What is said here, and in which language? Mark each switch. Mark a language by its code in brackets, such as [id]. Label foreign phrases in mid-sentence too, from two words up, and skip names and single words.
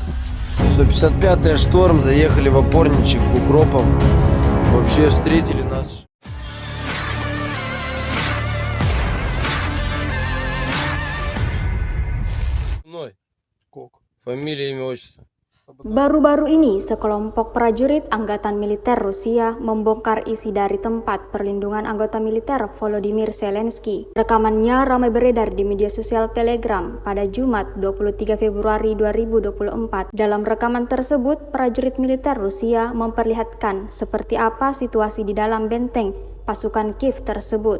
[ru] 155-я «Шторм», заехали в опорничек к укропам. Вообще встретили нас. Мной. Кок. Фамилия, имя, отчество. [id] Baru-baru ini, sekelompok prajurit Angkatan Militer Rusia membongkar isi dari tempat perlindungan anggota militer Volodymyr Zelensky. Rekamannya ramai beredar di media sosial Telegram pada Jumat 23 Februari 2024. Dalam rekaman tersebut, prajurit militer Rusia memperlihatkan seperti apa situasi di dalam benteng pasukan Kiev tersebut.